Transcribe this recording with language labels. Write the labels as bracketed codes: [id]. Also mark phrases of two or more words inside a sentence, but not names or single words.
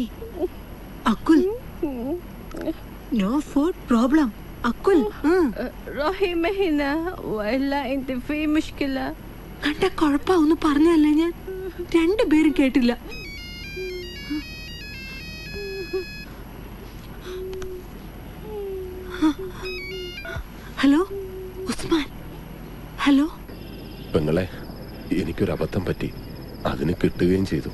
[en] അക്കുൽ, no food problem. അക്കുൽ, [ar] روحي ما هنا والا انت في مشكلة. [ml] കണ്ട കുഴപ്പമൊന്ന് പറഞ്ഞല്ലേ, ഞാൻ രണ്ടുപേരും കേട്ടില്ല. ഹലോ ഉസ്മാൻ. ഹലോ പെങ്ങളെ, എനിക്കൊരു അബദ്ധം പറ്റി, അതിന് കിട്ടുകയും ചെയ്തു.